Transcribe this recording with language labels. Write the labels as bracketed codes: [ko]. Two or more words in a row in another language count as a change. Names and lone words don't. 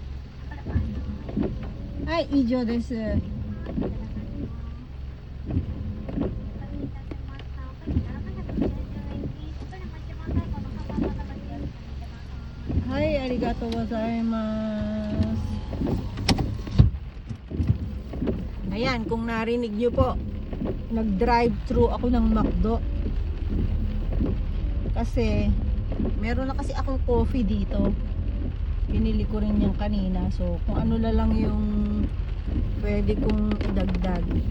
[ja] はい、以上です。はい、ありがとうございます。 [tl] Ayan, kung narinig nyo po, nag-drive-thru ako ng McDo. Kasi meron na kasi akong coffee dito. Pinili ko rin yan kanina. So kung ano na lang yung pwede kong idagdag.